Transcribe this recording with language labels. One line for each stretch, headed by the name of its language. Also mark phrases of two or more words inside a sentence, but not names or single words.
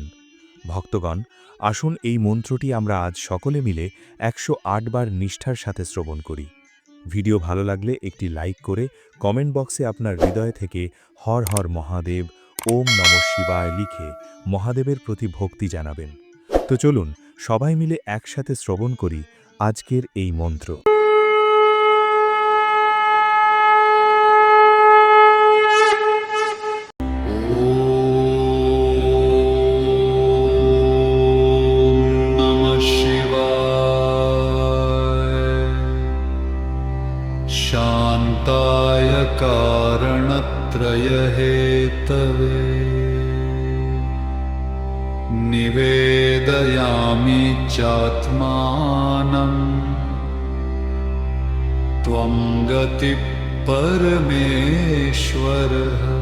Bangla: ভক্তগণ, আসুন এই মন্ত্রটি আমরা আজ সকলে মিলে 108 বার নিষ্ঠার সাথে শ্রবণ করি। ভিডিও ভালো লাগলে একটি লাইক করে কমেন্ট বক্সে আপনার হৃদয় থেকে
Sanskrit: হর হর মহাদেব, ওম নমঃ শিবায়
Bangla: লিখে মহাদেবের প্রতি ভক্তি জানাবেন। তো চলুন সবাই মিলে একসাথে শ্রবণ করি আজকের এই মন্ত্র।
Sanskrit: नमः शिवाय। शान्ताय कारणत्रयहेतवे निवेदयामि चात्मानं त्वं गतिः परमेश्वरः।